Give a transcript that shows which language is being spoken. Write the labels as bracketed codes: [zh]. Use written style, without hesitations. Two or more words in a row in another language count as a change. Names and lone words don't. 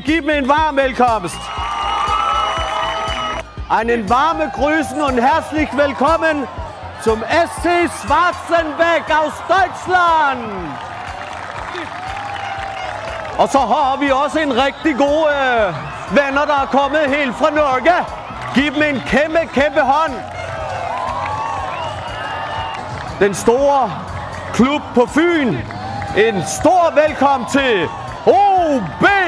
[da] Giv dem en varm velkomst. [de] Einen warme Grüßen und herzlich willkommen zum SC Schwarzenbeck aus Deutschland. [da] Og så har vi også en rigtig god venner, der er kommet helt fra Norge. Giv dem en kæmpe hånd. Den store klub på Fyn. En stor velkommen til OB!